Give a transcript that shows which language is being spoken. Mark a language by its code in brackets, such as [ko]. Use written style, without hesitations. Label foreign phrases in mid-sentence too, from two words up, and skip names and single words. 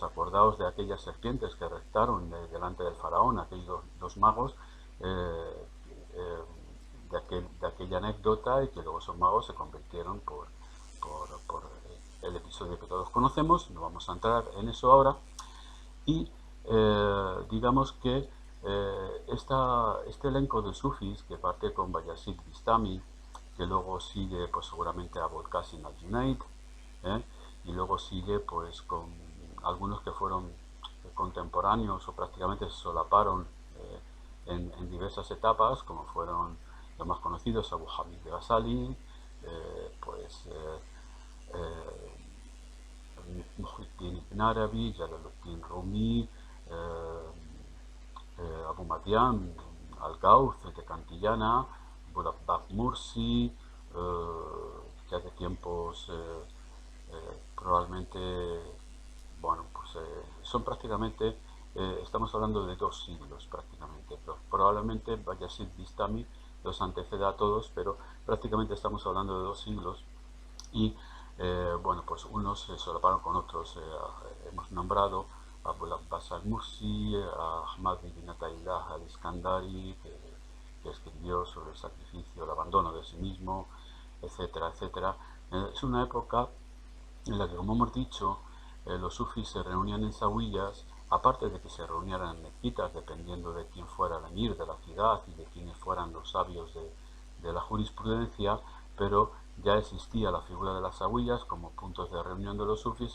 [es] Acordaos de aquellas serpientes que reptaron delante del faraón, aquellos dos magos, eh, de aquella anécdota, y que luego esos magos se convirtieron por el episodio que todos conocemos. No vamos a entrar en eso ahora. Y digamos que este elenco de sufis que parte con Bayazid Bistami, que luego sigue pues seguramente a Abul Qasim al-Junayd, y luego sigue pues con algunos que fueron contemporáneos o prácticamente se solaparon en diversas etapas, como fueron los más conocidos, Abu Hamid Ghazali, pues Muhyiddin Ibn Arabi, Jalaluddin Rumi, Abu Madian, Al-Gauth de Cantillana, Abbas Mursi, que hace tiempos probablemente, bueno, pues son prácticamente, estamos hablando de 2 siglos prácticamente, pero probablemente Bayazid Bistami los anteceda a todos, pero prácticamente estamos hablando de 2 siglos y bueno, pues unos se solaparon con otros. Hemos nombrado a Abul Abbas al-Mursi, a Ahmad ibn Ataylah al-Iskandari, que escribió sobre el sacrificio, el abandono de sí mismo, etcétera, etcétera. Es una época en la que, como hemos dicho, los sufis se reunían en zawiyas, aparte de que se reunieran en mezquitas, dependiendo de quién fuera el emir de la ciudad y de quiénes fueran los sabios de la jurisprudencia, pero ya existía la figura de las zawiyas como puntos de reunión de los sufis.